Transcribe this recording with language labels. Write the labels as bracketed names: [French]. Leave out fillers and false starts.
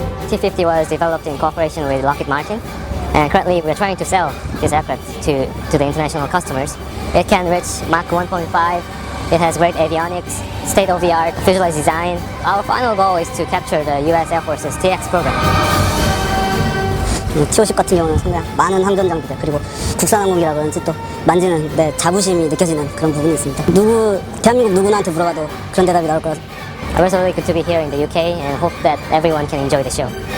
[English] T-50 was developed in cooperation with Lockheed Martin, and currently we're trying to sell this aircraft to the international customers. It can reach Mach 1.5, it has great avionics, state-of-the-art visualized design. Our final goal is to capture the US Air Force's TX program. [Korean] T-50 같은 경우는 상당히 많은 항전 장비들, 그리고 국산항공기라 그런지 또 만지는 데 자부심이 느껴지는 그런 부분이 있습니다. 대한민국 누구나한테 물어봐도 그런 대답이 나올 거라. [English] We're so really good to be here in the UK and hope that everyone can enjoy the show.